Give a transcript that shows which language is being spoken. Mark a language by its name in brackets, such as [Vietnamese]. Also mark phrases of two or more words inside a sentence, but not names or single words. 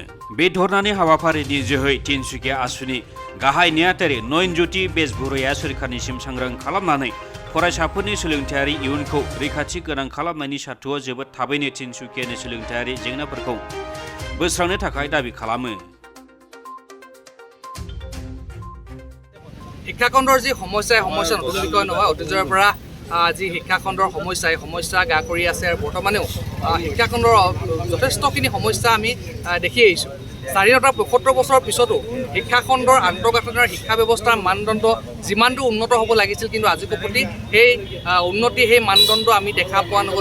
[Bodo] बे धरनानि हाबाफारिनि जोहै तिनसुकिया आसुनि गाहाय नेहाथारि नयनज्योति बेजबरुवाया सोरखारनिसिम सांग्रां खालामनानै फरायसाफोरनि सोलोंथायारि इयुनखौ रैखाथि गोनां खालामनायनि सार्थ'आव जोबोद थाबैनो तिनसुकियानि सोलोंथायारि जेंनाफोरखौ बोस्रांनो थाखाय दाबि खालामो। [Assamese] শিক্ষাখণ্ডৰ যি সমস্যা নতুন বিষয় নহয়। অতীজৰ পৰা যি শিক্ষাখণ্ডৰ সমস্যা গা কৰি আছে আৰু বৰ্তমানেও শিক্ষাখণ্ডৰ যথেষ্টখিনি সমস্যা আমি দেখি আহিছোঁ। স্বাধীনতাৰ ৭৫ বছৰৰ পিছতো শিক্ষাখণ্ডৰ আন্তঃগাঁথনি আৰু শিক্ষা ব্যৱস্থাৰ মানদণ্ড যিমানটো উন্নত হ'ব লাগিছিল, কিন্তু আজিৰ প্ৰতি সেই উন্নতি সেই মানদণ্ড আমি দেখা পোৱা নগ'ল।